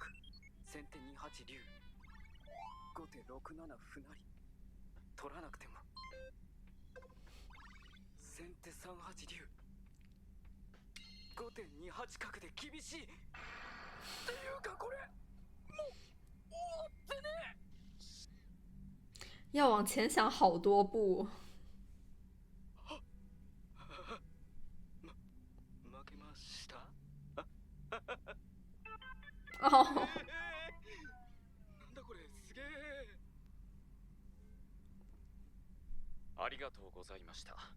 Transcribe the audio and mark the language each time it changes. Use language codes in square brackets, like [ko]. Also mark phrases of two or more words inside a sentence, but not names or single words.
[ja] 先手2八竜。後手6七歩成。取らなくても。先手3八竜。後手2八角で厳しい。っていうかこれもう終わってね。 [zh] 要往前想好多步。 [ja] 負けました。 [zh] 哦。 [ja] なんだこれすげえ。ありがとうございました。